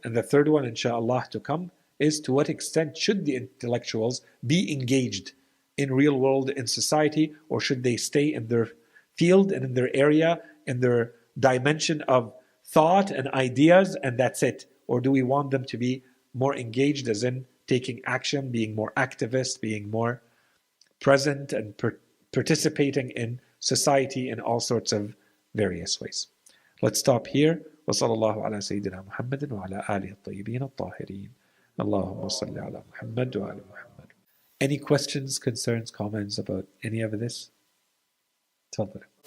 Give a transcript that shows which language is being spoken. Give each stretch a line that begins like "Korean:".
English: And the third one, inshallah, to come is to what extent should the intellectuals be engaged in real world, in society, or should they stay in their field and in their area, in their dimension of thought and ideas, and that's it? Or do we want them to be more engaged, as in taking action, being more activist, being more present and participating in society in all sorts of various ways? Let's stop here.
Arabic: وصلى الله على سيدنا محمد وعلى آله الطيبين الطاهرين. اللهم صل على محمد وعلى محمد.
English: Any questions, concerns, comments about any of this?
Arabic: تفضل.